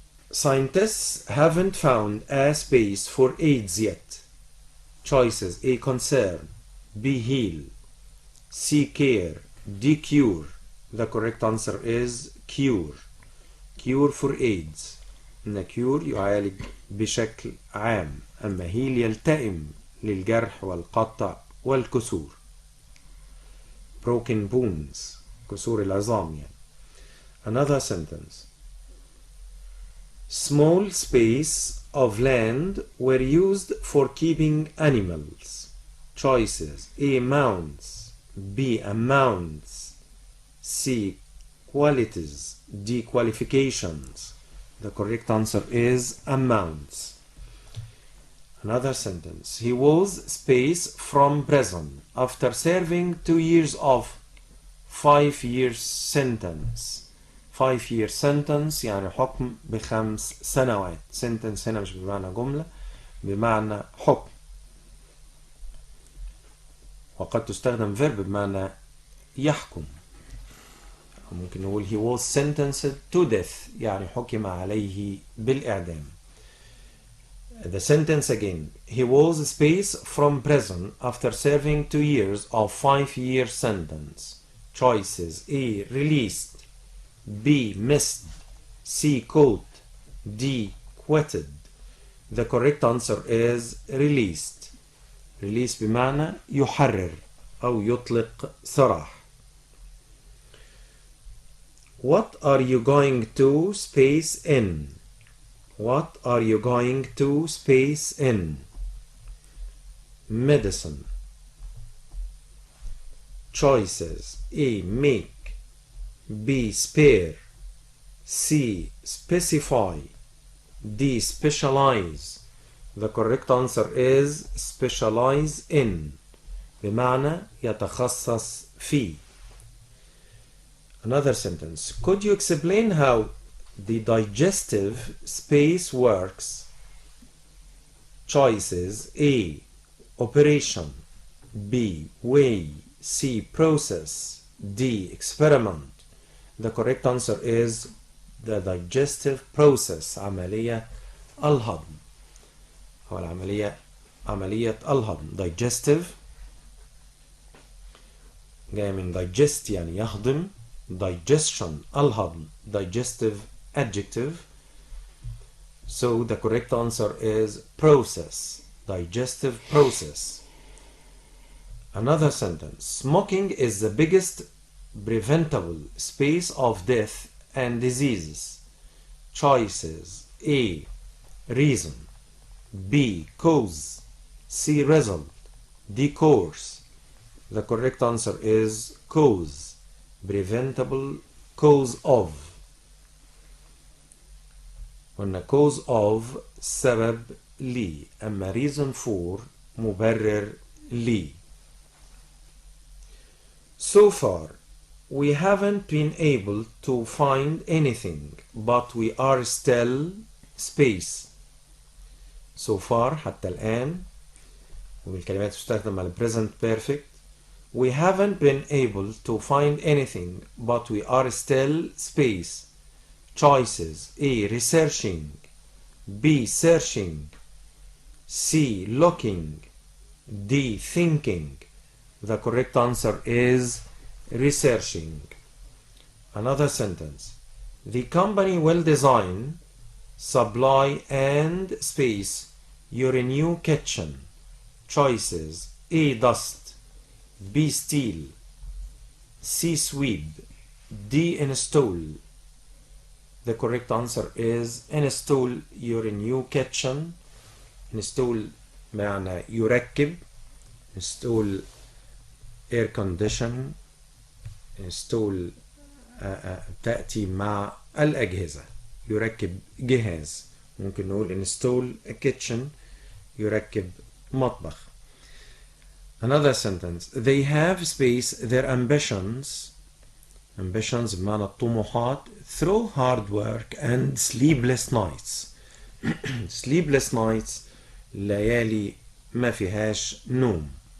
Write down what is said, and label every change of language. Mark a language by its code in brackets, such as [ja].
[en] Scientists haven't found a space for AIDS yet. Choices: A. Concern. B. Heal. C. Care. D. Cure. The correct answer is cure. Cure for AIDS. [ar] إن cure يعالج بشكل عام، أما heal يلتئم للجرح والقطع والكسور. [en] Broken bones. [ar] كسور العظام يعني. [en] Another sentence. Small space of land were used for keeping animals. Choices: A. Mounds. B. Amounts. C. Qualities. D. Qualifications. The correct answer is amounts. Another sentence. He was space from prison after serving 2 years of 5-year sentence. [ar] 5-year sentence يعني حكم ب5 سنوات. sentence هنا مش بمعنى جملة، بمعنى حكم، وقد تستخدم verb بمعنى يحكم. ممكن نقول [en] he was sentenced to death [ar] يعني حكم عليه بالإعدام. [en] The sentence again. He was space from prison after serving 2 years of 5-year sentence. Choices: A. Released. B. Missed. C. Caught. D. Quitted. The correct answer is released. [ar] Release بمعنى يحرر أو يطلق سراح. [en] What are you going to space in? What are you going to space in? Medicine. Choices: A. Make. B. Spare. C. Specify. D. Specialize. The correct answer is specialize in. [ar] بمعنى يتخصص فيه. [en] Another sentence. Could you explain how the digestive space works? Choices: A. Operation. B. Way. C. Process. D. Experiment. The correct answer is the digestive process. [ar] عملية الهضم أو عملية الهضم. digestive جاي من digest يعني يهضم. [en] digestion الهضم. digestive adjective. So the correct answer is process. digestive process. Another sentence. Smoking is the biggest preventable space of death and diseases. Choices: A. Reason. B. Cause. C. Result. D. Course. The correct answer is cause. Preventable cause of. [ar] قلنا cause of سبب لي، أما reason for مبرر لي. [en] So far we haven't been able to find anything but we are still space. [ar] So far حتى الآن، والكلمات تستخدم على present perfect. [en] We haven't been able to find anything but we are still space. Choices: A. Researching, B. Searching, C. Looking, D. Thinking. The correct answer is researching. Another sentence. The company will design, supply and space your new kitchen. Choices: A. Dust, B. Steel, C. Sweep, D. Install. The correct answer is install your new kitchen. [ar] Install معنى يركب. [en] Install air conditioning. [ar] Install تأتي مع الأجهزة، يركب جهاز. ممكن نقول [en] install a kitchen، [ar] يركب مطبخ. [en] Another sentence. They have space their ambitions [ar] بمعنى الطموحات [en] through hard work and sleepless nights. [ar] sleepless nights ليالي ما فيهاش نوم.